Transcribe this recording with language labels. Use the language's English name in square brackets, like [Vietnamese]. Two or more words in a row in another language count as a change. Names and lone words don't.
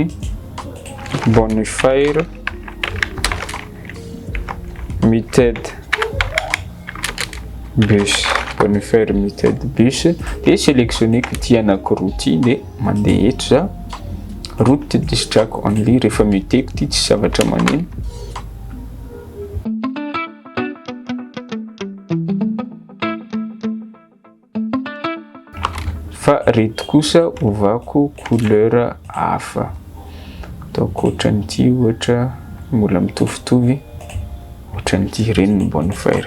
[Malagasy] Bonifier [English] muted bus, [Malagasy] bonifier [English] muted bus [Malagasy] de sélectionneko ty anankiroa ty de mandeha eto za. [English] Route distract only [Malagasy] rehefa muteko ty tsy zavatra maneno. Fa reto kosa ovako couleur hafa. Ataoko ohatran'ity ohatra mbola mitovitovy ohatran'ity reny ny bonifier.